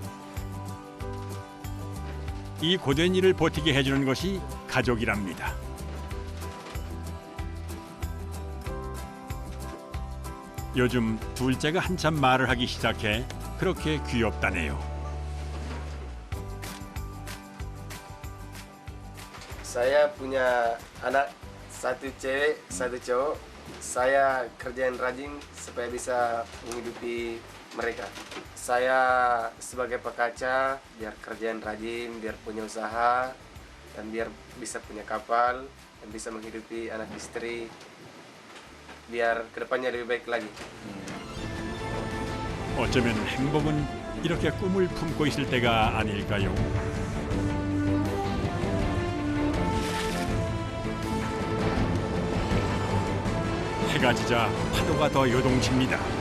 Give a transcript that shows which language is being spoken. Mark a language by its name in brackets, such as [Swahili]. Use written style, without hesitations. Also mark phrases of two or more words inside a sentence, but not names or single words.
[Korean] 이 고된 일을 버티게 해주는 것이 가족이랍니다. 요즘 둘째가 한참 말을 하기 시작해 그렇게 귀엽다네요. [Indonesian] Saya punya anak satu cewek, satu cowok. Saya kerjain rajin supaya bisa menghidupi mereka. Saya sebagai pekaca biar kerjain rajin, biar punya usaha, dan biar bisa punya kapal, dan bisa menghidupi anak istri, biar kedepannya lebih baik lagi. [Korean] 어쩌면 행복은 이렇게 꿈을 품고 있을 때가 아닐까요? 해가 지자 파도가 더 요동칩니다.